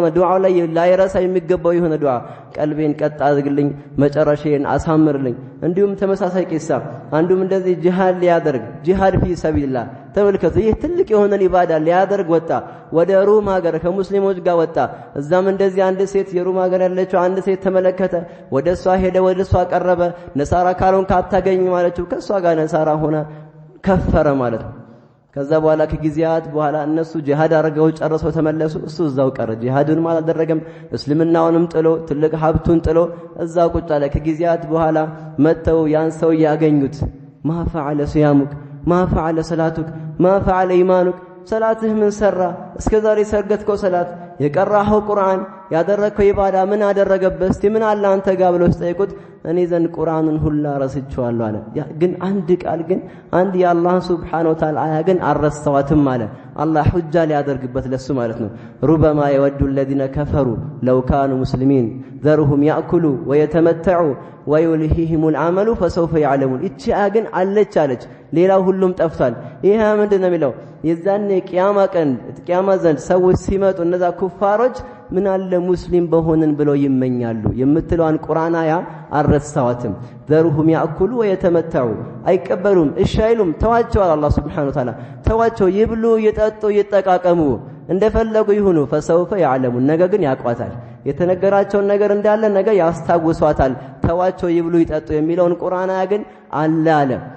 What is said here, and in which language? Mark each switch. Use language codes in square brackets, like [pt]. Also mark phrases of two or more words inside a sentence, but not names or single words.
[am] ነው ዱዓው ላይ ላይረሳ የሚገባው የሆነ ዱዓ ቀልቤን ቀጥ አድርግልኝ መጨረሻዬን አሳምርልኝ እንዲሁም ተመሳሳይ ቂሳ አንዱም እንደዚህ ጂሃድ ሊያደርግ [ar] جهاد في سبيل الله [am] ተመልከቱ ይህ ትልቅ የሆነ ኢባዳ ሊያደርግ ወጣ ወደ ሩም ሀገር ከሙስሊሞች ጋር ወጣ እዛም እንደዚህ አንድ ሴት የሩም ሀገር ያለችው አንድ ሴት ተመለከተ ወደሷ ሄደ ወደሷ ቀረበ ነሳራ ካሉን ካታገኝ ማለችው ከሷ ጋር ነሳራ ሆነ ከፈረ ማለት ነው ከዛ በኋላ ከጊዜያት በኋላ እነሱ ጂሃድ አድርገው ጨርሰው ተመለሱ እሱ እዛው ቀረ ጂሃዱን ማለት አደረገም እስልምናውንም ጥሎ ትልቅ ሀብቱን ጥሎ እዛው ቁጭ አለ ከጊዜያት በኋላ መተው ያን ሰው ያገኙት [ar] ما فعل صيامك ما فعل صلاتك ما فعل ايمانك [am] ሰላትህ ምን ሰራ እስከዛሬ ሰገድከው ሰላት የቀራኸው ቁርአን ያደረከው ኢባዳ ምን አደረገበት እስቲ ምን አለ አንተ ጋር ብለው ሲጠይቁት እኔ ዘንድ ቁርአንን ሁላ ረስቼዋለሁ አለ ግን አንድ ቃል ግን አንድ የአላህ [ar] سبحانه وتعالى [am] አያ ግን አረስተዋትም አለ አላህ ሁጃ ሊያደርግበት ለሱ ማለት ነው [ar] ربما يود الذين كفروا لو كانوا مسلمين ذرهم ياكلوا ويتمتعوا ويلهيهم العمل فسوف يعلمون [am] እቺ ግን አለች አለች ሌላው ሁሉም ጠፍቷል ይሄ ምንድነው የሚለው የዛኔ ቂያማ ዘንድ ሰዎች ሲመጡ እነዛ ኩፋሮች ምን አለ ሙስሊም በሆንን ብለው ይመኛሉ የምትለዋን ቁርአናያ አረሳዋትም [ar] ذرهم يأكلوا ويتمتعوا [am] አይቀበሉም እሺ አይሉም ተዋቸው አላህ [ar] سبحانه وتعالى [am] ተዋቸው ይብሉ ይጠጡ ይጠቃቀሙ እንደፈለጉ ይሁኑ [ar] فسوف يعلمون [am] ነገ ግን ያቋታል የተነገራቸው ነገር እንዳለ ነገ ያስታውሷታል ተዋቸው ይብሉ ይጠጡ የሚለውን ቁርአናያ ግን አለ